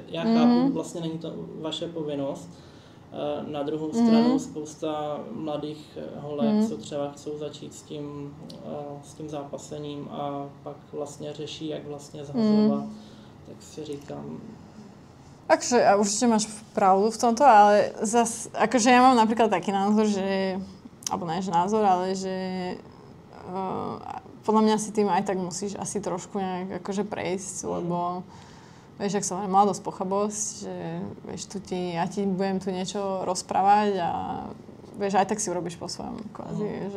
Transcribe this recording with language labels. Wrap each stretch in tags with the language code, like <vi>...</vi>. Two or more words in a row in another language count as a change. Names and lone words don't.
<cs>Já chápu, vlastně není to vaše povinnost. Na druhou stranu spousta mladých holek, co třeba chcou začít s tím zápasením a pak vlastně řeší, jak vlastně zhazovat, tak si říkám...</cs> <sk>Akože, a určite máš pravdu v tomto, ale zas, akože ja mám napríklad taký názor, že, alebo nie, že názor, ale že podľa mňa si tým aj tak musíš asi trošku nejak akože prejsť, lebo vieš, ak sa hovorí mladosť, pochabosť, že vieš, ja ti budem tu niečo rozprávať a vieš, aj tak si urobíš po svojom, kvázi,</sk>